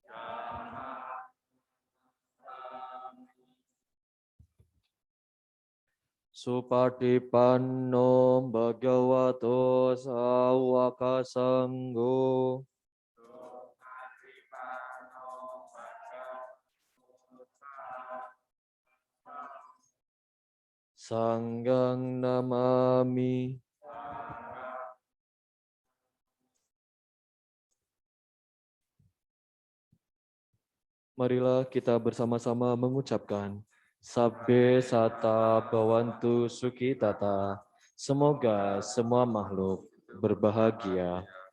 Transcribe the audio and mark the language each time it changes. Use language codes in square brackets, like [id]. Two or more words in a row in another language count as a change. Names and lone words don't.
[pi] Supatipanno Bhagavato Sawaka Sangho. Sanggang Namami. [id] Marilah kita bersama-sama mengucapkan [pi] Sabbe Sata Bhavantu Sukhitata. [id] Semoga semua makhluk berbahagia.